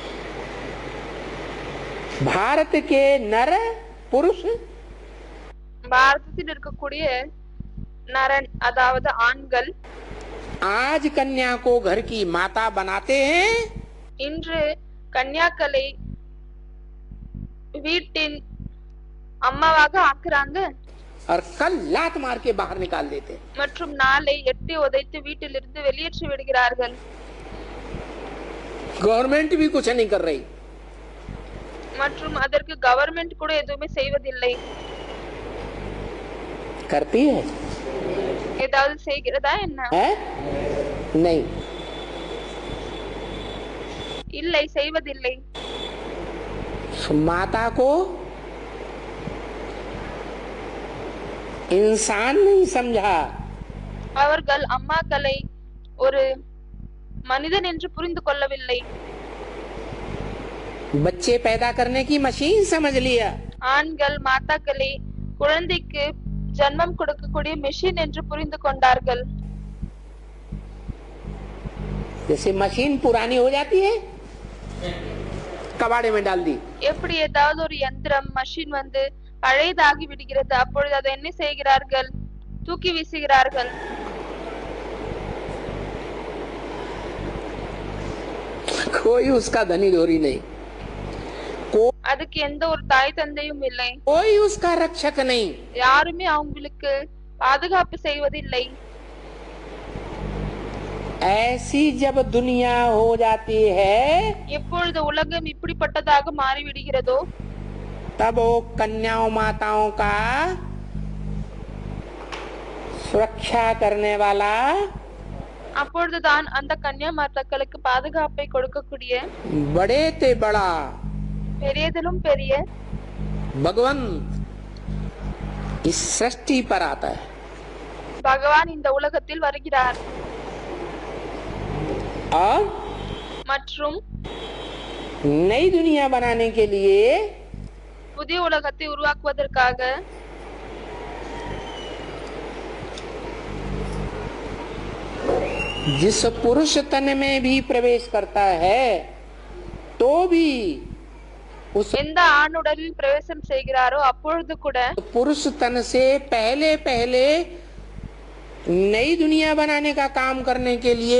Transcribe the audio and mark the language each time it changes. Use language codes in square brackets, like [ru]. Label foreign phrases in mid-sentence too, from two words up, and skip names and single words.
[hi] भारत के नर पुरुष [ta] பாரதத்தில் இருக்கக்கூடிய நரன் அதாவது ஆண்கள் [hi] आज कन्या को घर की माता बनाते हैं. [ta] இன்று கன்யாக்களை வீட்டின் அம்மாவாக ஆக்குறாங்க. [hi] और कल लात मार के बाहर निकाल देते. [ta] மற்றும் நாளை எட்டி உதைத்து வீட்டிலிருந்து வெளியேற்றி விடுகிறார்கள். [hi] गवर्नमेंट भी कुछ नहीं कर रही. [ta] மற்றும் அதற்கு கவர்மெண்ட் கூட எதுவுமே செய்வதில்லை. [hi] करती है? [ta] ஏதாவது செய்கிறதா என்ன? [hi] है? नहीं. [ta] இல்லை, செய்வதில்லை. [hi] माता को इंसान नहीं समझा. [ta] அவர்கள் அம்மாக்களை ஒரு மனிதன் என்று புரிந்து கொள்ளவில்லை. [hi] बच्चे पैदा करने की मशीन समझ लिया. [ta] ஆண்கள் மாதாக்களை குழந்தைக்கு ஜன்மம் கொடுக்கக்கூடிய மெஷின் என்று புரிந்து கொண்டார்கள். [hi] जैसे मशीन पुरानी हो जाती है, कबाड़े में डाल दी. [ta] எப்படி ஏதாவது ஒரு யந்திரம் மஷின் வந்து பழையதாகி விடுகிறது, அப்பொழுது அதை என்ன செய்கிறார்கள்? தூக்கி வீசுகிறார்கள். [hi] कोई उसका धनी धोरी नहीं, [ta] அதுக்கு எந்த ஒரு தாய் தந்தையும் இல்லை, [hi] कोई उसका रक्षक नहीं. [ta] யாருமே அவங்களுக்கு பாதுகாப்பு செய்வதில்லை. [hi] ऐसी जब दुनिया हो जाती है, [ta] எப்பொழுது உலகம் இப்படிப்பட்டதாக மாறிவிடுகிறதோ [hi] तब वो कन्याओं माताओं का सुरक्षा करने वाला [ta] அப்பொழுதுதான் அந்த கன்யா மாதாக்களுக்கு பாதுகாப்பை கொடுக்கக்கூடிய [hi] बड़े ते बड़ा [ta] பெரியதிலும் பெரிய [hi] भगवान इस सृष्टि पर आता है. [ta] பகவான் இந்த உலகத்தில் வருகிறார். [hi] और [ta] மற்றும் [hi] नई दुनिया बनाने के लिए [ta] புதிய உலகத்தை உருவாக்குவதற்காக [hi] जिस पुरुष तन में भी प्रवेश करता है तो भी उस [ta] எந்த ஆணுடலில் பிரவேசம் செய்கிறாரோ அப்பொழுது கூட [hi] पुरुष तन से पहले पहले नई दुनिया बनाने का काम करने के लिए